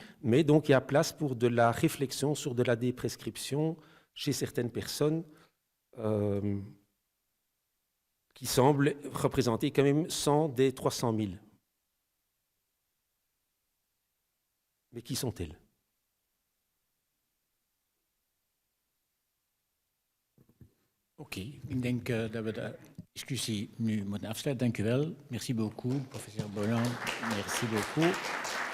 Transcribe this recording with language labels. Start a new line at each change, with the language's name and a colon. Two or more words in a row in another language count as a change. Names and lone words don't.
French: Mais donc il y a place pour de la réflexion sur de la déprescription chez certaines personnes qui semblent représenter quand même 100 des 300 000. Mais qui sont-elles?
Dutch: Oké, ik denk dat we de discussie nu moeten afsluiten. Dank u wel.
French: Merci beaucoup, professeur Bolland. Merci beaucoup.